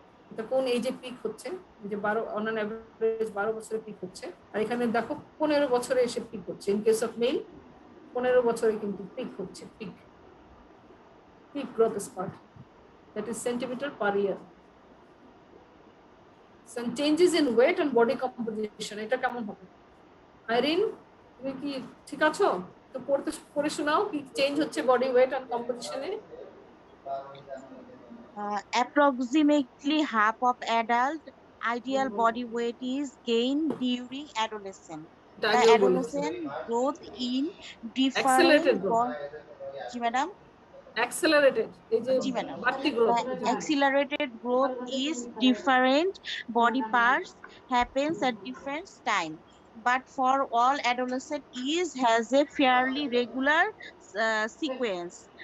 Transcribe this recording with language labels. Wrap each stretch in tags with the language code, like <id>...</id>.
<bn>এটা কোন এজে পিক হচ্ছে, যে 12</bn> <en>on an average</en> <bn>12 বছরে পিক হচ্ছে, আর এখানে দেখো 15 বছরে এসে পিক হচ্ছে।</bn> <en>in case of male</en> <bn>15 বছরে কিন্তু পিক হচ্ছে,</bn> <en>Peak growth spurt, that is centimetre per year. Some changes in weight and body composition,</en> <bn>এটা কেমন হবে? আইরিন, তুমি কি ঠিক আছো? তো পড়ে শোনাও কি চেঞ্জ হচ্ছে</bn> <en>Body weight and কম্পোজিশনে। Approximately half of adult ideal body weight is gained during adolescence. The adolescent growth in different</en> <hi>ji madam</hi> <en>accelerated,</en> <hi>ji madam,</hi> <en>accelerated growth is different body parts happens at different time, but for all adolescent has a fairly regular sequence.</en>